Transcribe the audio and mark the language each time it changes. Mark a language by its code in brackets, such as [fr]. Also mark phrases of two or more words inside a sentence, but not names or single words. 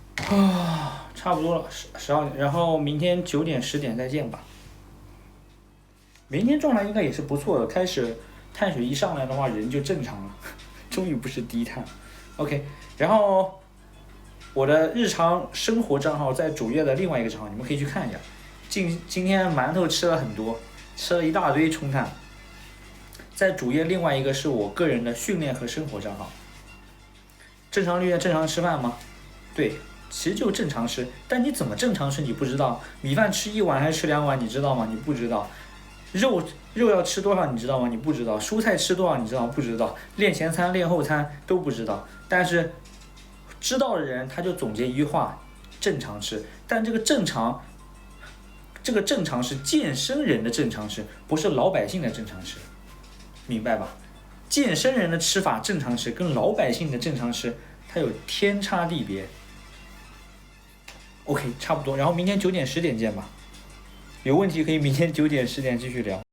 [zh] 差不多了，12 點，然後明天9點10點再見吧。明天狀態應該也是不錯的，開始碳水一上來的話，人就正常了，終於不是低碳。OK， 然後我的日常生活賬號在主頁的另外一個賬號，你們可以去看一下。今天饅頭吃了很多，吃了一大堆衝碳。在主頁另外一個是我個人的訓練和生活賬號。正常訓練正常吃飯嗎？對，其實就正常吃，但你怎麼正常吃你不知道，米飯吃1碗還是吃2碗你知道嗎？你不知道。肉要吃多少你知道嗎？你不知道。蔬菜吃多少你知道嗎？不知道。練前餐練後餐都不知道。但是知道的人他就總結一句話：正常吃。但这个正常是健身人的正常吃，不是老百姓的正常吃，明白吧？健身人的吃法正常吃，跟老百姓的正常吃它有天差地別。OK，差不多，然後明天9點10點見吧。有問題可以明天9點10點繼續聊。